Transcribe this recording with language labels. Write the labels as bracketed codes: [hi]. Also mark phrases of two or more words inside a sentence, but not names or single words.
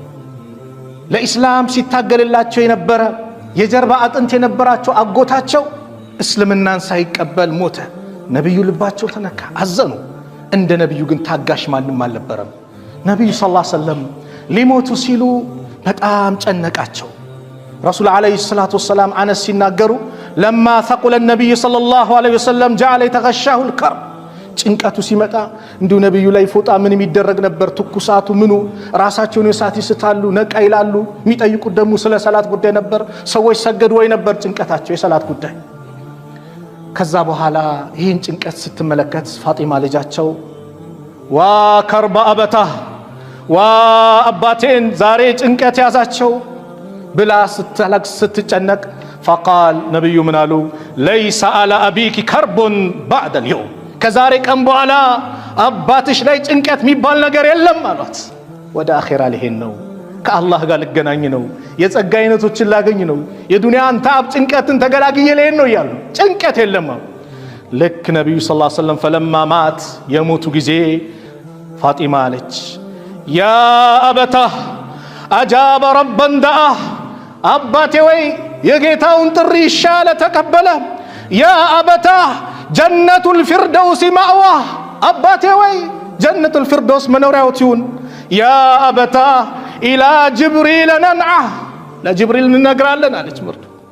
[am] ለኢስላም ሲታገልላቸው የነበረ የጀርባ አጥንት የነበራቸው አጎታቸው እስልምናን ሳይቀበል ሞተ። ነብዩ ልባቸው ተነካ፣ አዘኑ። እንደ ነብዩ ግን ታጋሽ ማንም አልነበረም። ነብዩ [ar] صلى الله عليه وسلم [am] ሊሞቱ ሲሉ በጣም ጨነቃቸው። ረሱል [ar] عليه الصلاة والسلام [am] አነስ ሲናገሩ [ar] لما ثقل النبي صلى الله عليه وسلم جعل يتغشاه الكرب [am] ጭንቀቱ ሲመጣ እንዲሁ ነብዩ ላይ ፎጣ ምን የሚደረግ ነበር፣ ትኩሳቱ ምኑ ራሳቸውን የሳት ይስታሉ፣ ነቃ ይላሉ። የሚጠይቁት ደግሞ ስለ ሰላት ጉዳይ ነበር። ሰዎች ሰገዱ ወይ ነበር ጭንቀታቸው የሰላት ጉዳይ። ከዛ በኋላ ይህን ጭንቀት ስትመለከት ፋጢማ ልጃቸው [ar] وا كرب أبتاه [am] ዋ አባቴን ዛሬ ጭንቀት ያዛቸው ብላ ስትለቅስ ስትጨነቅ فقال ነብዩ ምን አሉ [ar] ليس على أبيك كرب بعد اليوم [am] ከዛሬ ቀን በኋላ አባትሽ ላይ ጭንቀት የሚባል ነገር የለም አሏት። ወደ አኺራ ልሄድ ነው፣ ከአላህ ጋር ልገናኝ ነው፣ የጸጋ አይነቶችን ላገኝ ነው፣ የዱንያን ታብ ጭንቀትን ተገላግዬ ልሄድ ነው እያሉ ጭንቀት የለም አሉ። ልክ ነብዩ [ar] صلى الله عليه وسلم فلما مات [am] የሞቱ ጊዜ ፋጢማ አለች [ar] يا أبتاه أجاب ربا دعاه [am] አባቴ ወይ የጌታውን ጥሪ ይሻለ ተቀበለ። [ar] يا أبتاه جنة الفردوس مأواه [am] አባቴ ወይ [ar] جنة الفردوس [am] መኖሪያው ይሁን። [ar] يا أبتاه إلى جبريل ننعاه [am] ለጅብሪል እንነግራለን አለች ምርቱ።